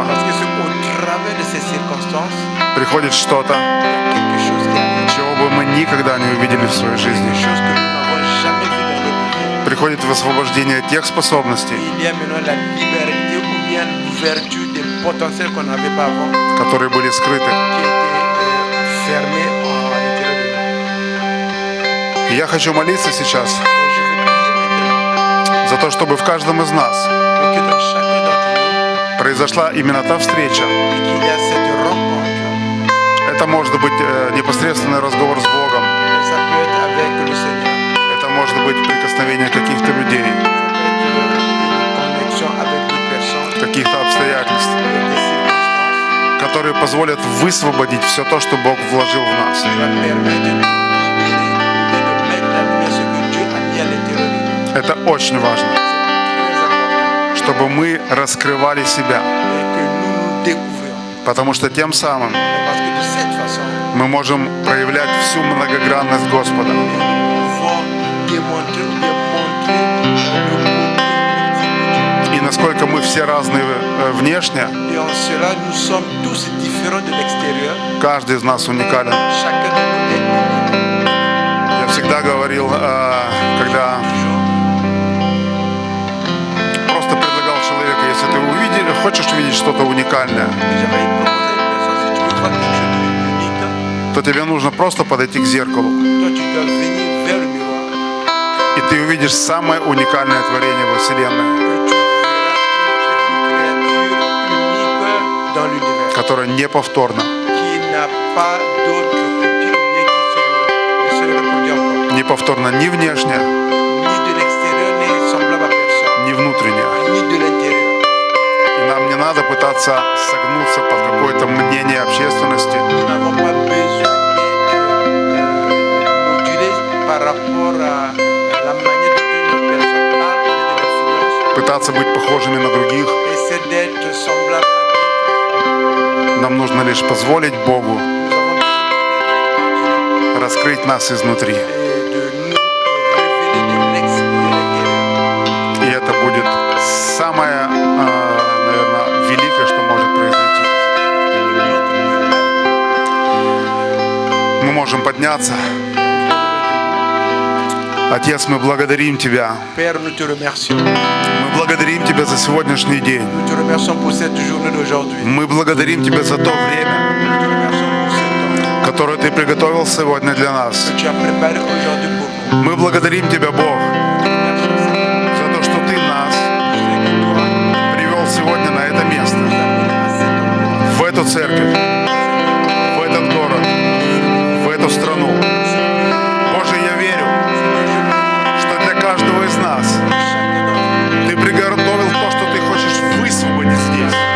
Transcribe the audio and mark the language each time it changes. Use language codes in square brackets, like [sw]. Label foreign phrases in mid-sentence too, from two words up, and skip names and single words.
[fr] parce que c'est au travers de ces circonstances, [ru] приходит что-то, [fr] quelque chose qui arrive, [ru] чего бы мы никогда не увидели в своей жизни. [fr] quelque chose que nous n'avons jamais vu dans notre vie. [ru] Приходит высвобождение тех способностей, [fr] Il y a maintenant la liberté ou bien l'ouverture des potentiels qu'on n'avait pas avant, [ru] которые были скрыты. [fr] qui étaient fermés à l'intérieur de nous. [ru] И я хочу молиться сейчас [fr] Et je veux prier maintenant [ru] за то, чтобы в каждом из нас [fr] pour que dans chacun d'entre [ru] произошла именно та встреча. [fr] nous, et qu'il y a cette rencontre, [ru] Это может быть непосредственный разговор с Богом. [fr] et ça peut être avec le Seigneur, [ru] Это может быть прикосновение каких-то людей, [fr] ça peut être une connexion avec d'autres personnes, [ru] каких-то обстоятельств, [fr] avec des circonstances, [ru] которые позволят высвободить все то, что Бог вложил в нас. [fr] qui va permettre de libérer et de mettre la lumière ce que Dieu a mis à l'intérieur de nous. [ru] Это очень важно, [fr] C'est très important [ru] чтобы мы раскрывали себя, [fr] et que nous nous découvrions. [ru] потому что тем самым [fr] Parce que de cette façon, [ru] мы можем проявлять всю многогранность Господа. [fr] nous pouvons démontrer ou bien montrer le côté multiple de [ru] И насколько мы все разные внешне, [fr] Dieu. Et en cela, nous sommes tous différents de l'extérieur. [ru] каждый из нас уникален. [fr] Chacun de nous est unique. [ru] Я всегда говорил, когда просто предлагал человеку, если ты хочешь увидеть что-то уникальное, [fr] Et j'avais proposé à une personne, si tu veux voir quelque chose d'unique, [ru] то тебе нужно просто подойти к зеркалу, [fr] toi tu dois venir vers le miroir. [ru] и ты увидишь самое уникальное творение во Вселенной, [fr] Et tu verras une créature unique dans l'univers, [ru] которое неповторно, [fr] qui n'a pas d'autre copie ou bien qui ne se reproduit encore. [ru] неповторно ни внешне, [fr] Ni de l'extérieur, ni semblable à personne, [ru] ни внутренне. [fr] ni de l'intérieur. [ru] И нам не надо пытаться согнуться под какое-то мнение общественности, [fr] Nous n'avons pas besoin d'être modulés par rapport à la manière dont une personne parle ou de l'influence. [ru] пытаться быть похожими на других. [fr] Essayer d'être semblable à d'autres. [ru] Нам нужно лишь позволить Богу [fr] Nous avons besoin de [ru] раскрыть нас изнутри. [fr] et de nous révéler de l'extérieur. [ru] И это будет самое, наверное, великое, что может произойти. Мы можем подняться. Отец, мы благодарим Тебя. [fr] Père, nous te remercions. [ru] Мы благодарим Тебя за сегодняшний день. [fr] Nous te remercions pour cette journée d'aujourd'hui. [ru] Мы благодарим Тебя за то время, [fr] Nous te remercions pour ce temps [ru] которое Ты приготовил сегодня для нас. [fr] que tu as préparé aujourd'hui pour nous. [ru] Мы благодарим Тебя, Бог, за то, что Ты нас привел сегодня на это место, в эту церковь, в этот город, в эту страну. Боже, я верю, что для каждого из нас Ты приготовил то, что Ты хочешь высвободить здесь.